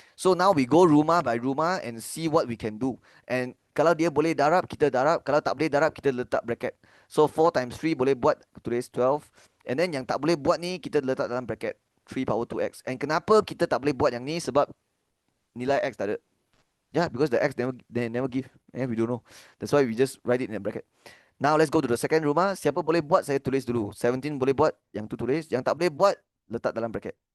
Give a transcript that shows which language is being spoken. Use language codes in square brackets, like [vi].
[en] So now we go rumah by rumah and see what we can do. [ms] And kalau dia boleh darab, kita darab. Kalau tak boleh darab, kita letak bracket. [en] So 4 times 3 [ms] boleh buat today's 12. And then yang tak boleh buat ni, kita letak dalam bracket 3 power 2x. And kenapa kita tak boleh buat yang ni? Sebab nilai x tak ada. [en] Yeah, because the x they never give. We don't know. That's why we just write it in a bracket. Now let's go to the second rumah. [ms] Siapa boleh buat, saya tulis dulu. 17 boleh buat, yang tu tulis. Yang tak boleh buat, letak dalam bracket.